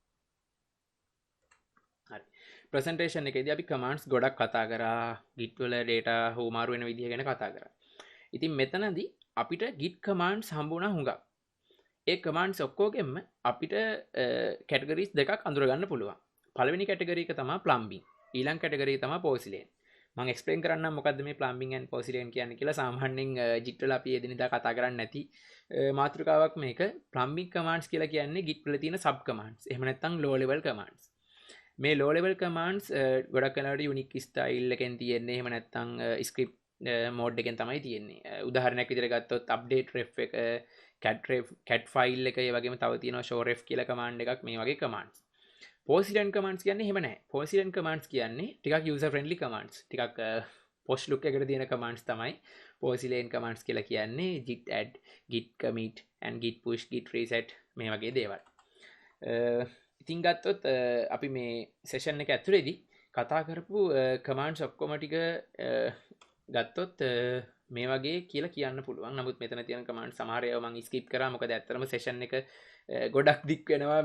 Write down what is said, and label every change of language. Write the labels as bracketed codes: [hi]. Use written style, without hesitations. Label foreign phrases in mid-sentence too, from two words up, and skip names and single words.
[si] හරි. presentation එකේදී අපි commands ගොඩක් කතා කරා, git වල data හුමාරු වෙන විදිහ ගැන කතා කරා. ඉතින් මෙතනදී අපිට [en] git commands [si] හම්බුණා හුඟක්. ඒ commands ඔක්කොගෙම අපිට categories දෙකක් අඳුරගන්න පුළුවන්. පළවෙනි category එක තමයි plumbing. ඊළඟ category එක තමයි porcelain. මම explain කරන්නම් මොකද්ද මේ [en] plumbing and porcelain [si] කියන්නේ කියලා. සාමාන්‍යයෙන් git වල අපි එදිනෙදා කතා කරන්නේ නැති මාතෘකාවක් මේක. [en] plumbing commands [si] කියලා කියන්නේ git වල තියෙන [en] sub commands. [si] එහෙම නැත්නම් [en] low level commands. [si] මේ [en] low level commands [si] ගොඩක් වෙලාවට [en] unique style [si] එකෙන් තියෙන්නේ. එහෙම නැත්නම් script මෝඩ් එකෙන් තමයි තියෙන්නේ. උදාහරණයක් විදිහට ගත්තොත් [en] update ref [si] එක, [en] cat file [si] එක, ඒ වගේම තව තියෙනවා [en] show ref [si] කියලා command එකක්, මේ වගේ commands. [en] porcelain commands [si] කියන්නේ එහෙම නැහැ. [en] porcelain commands [si] කියන්නේ ටිකක් [en] user friendly commands. [si] ටිකක් [en] posh look [si] එකට තියෙන commands තමයි [en] porcelain commands [si] කියලා කියන්නේ. [en] git add, git commit and git push, git reset [si] මේ වගේ දේවල්. ඉතින් ගත්තොත් අපි මේ session එක ඇතුලේදී කතා කරපු commands ඔක්කොම ටික ගත්තොත් මේ වගේ කියලා කියන්න පුළුවන්. නමුත් මෙතන තියෙන කමාන්ඩ් සමහර ඒවා මම ස්කිප් කරා. මොකද ඇත්තටම සෙෂන් එක ගොඩක් දික් වෙනවා.